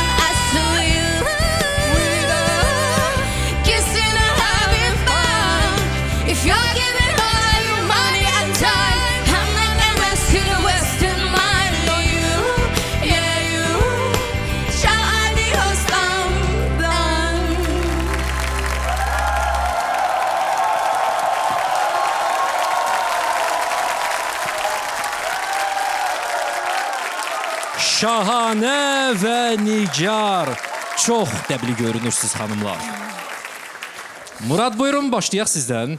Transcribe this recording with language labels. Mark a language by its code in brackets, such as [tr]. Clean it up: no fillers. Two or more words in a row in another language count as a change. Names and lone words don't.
[en] I saw you with her, kissing and having fun. If you're giving all your money and time, I'm not gonna see the Western mind of you, yeah you. Ciao, adios, I'm done. [az] Şahane ve Nigar. Çox dəbli görünürsünüz hanımlar. Murad buyurun başlayaq sizdən.